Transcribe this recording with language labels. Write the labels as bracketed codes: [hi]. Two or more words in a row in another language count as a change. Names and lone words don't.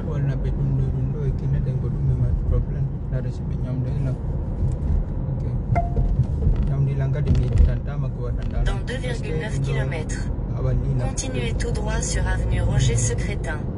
[ff] wonna ɓe ɗum ɗo e kinneɗen ko ɗum ema probléme dare so ɓe ñamde ila [fr] Dans 2,9 km, continuez tout droit sur avenue Roger Secrétin.